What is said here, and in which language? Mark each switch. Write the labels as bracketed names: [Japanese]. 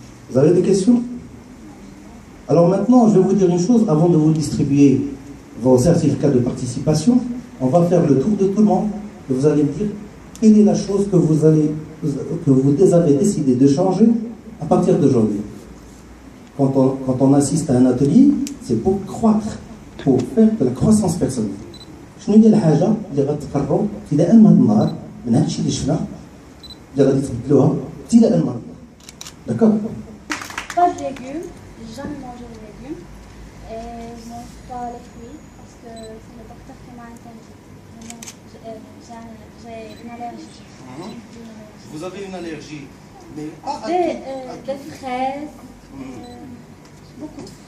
[French] Vous avez des questions? Alors maintenant, je vais vous dire une chose avant de vous distribuer vos certificats de participation. On va faire le tour de tout le monde et vous allez me dire quelle est la chose que vous avez décidé de changer à partir d'aujourd'hui. Quand on assiste à un atelier, c'est pour croître, pour faire de la croissance personnelle. [Arabic] شنو هي الحاجة اللي غتقرروا ابتداء من هذا النهار من هذا الشيء اللي شفنا اللي غادي تبدلوها ابتداء من النهار. [French] D'accord? Pas de légumes, j'ai jamais mangé de légumes. Et je mange pas les fruits parce que c'est le docteur qui m'a interdit. J'ai une allergie. Vous avez une allergie Mais pas à Des fraises, beaucoup.